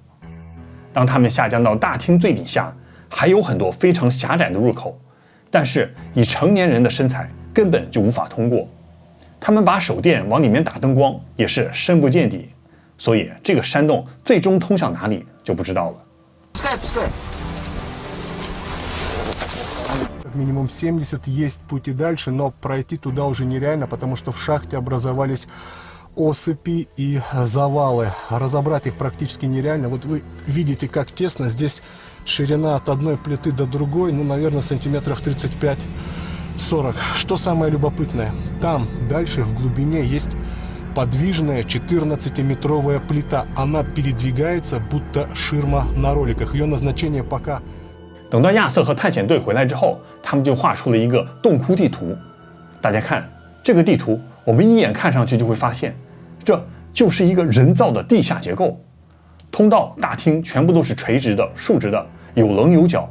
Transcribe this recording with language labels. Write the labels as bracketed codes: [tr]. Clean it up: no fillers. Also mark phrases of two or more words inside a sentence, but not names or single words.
[zh] 当他们下降到大厅最底下，还有很多非常狭窄的入口，但是以成年人的身材根本就无法通过。他们把手电往里面打灯光，也是深不见底，所以这个山洞最终通向哪里就不知道了。 [ru] Как минимум 70 есть пути дальше, но пройти туда уже нереально, потому что в шахте образовались осыпи и завалы. Разобрать их практически нереально. Вот вы видите, как тесно. Здесь ширина от одной плиты до другой, наверное, сантиметров 35-40. Что самое любопытное? Там, дальше, в глубине, есть подвижная 14-метровая плита. Она передвигается, будто ширма на роликах. Ее назначение пока... [zh] 等到亚瑟和探险队回来之后，他们就画出了一个洞窟地图。大家看这个地图，我们一眼看上去就会发现，这就是一个人造的地下结构。通道、大厅全部都是垂直的、竖直的，有棱有角。